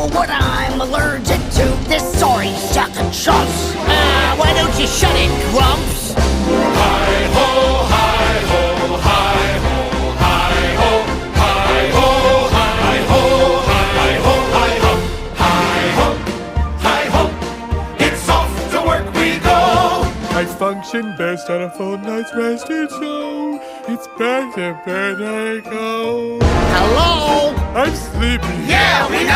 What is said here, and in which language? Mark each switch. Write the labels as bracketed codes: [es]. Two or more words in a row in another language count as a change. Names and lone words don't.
[en] I'm allergic to this sorry sack of chumps. Why don't you shut it, Grumps? Hi-ho, hi-ho, hi-ho, hi-ho, hi-ho, hi-ho, hi-ho, hi-ho, hi-ho, hi-ho. It's off to work we go. I function best on a full night's rest, and so it's back to bed I go. Hello? I'm sleepy. Yeah, we know.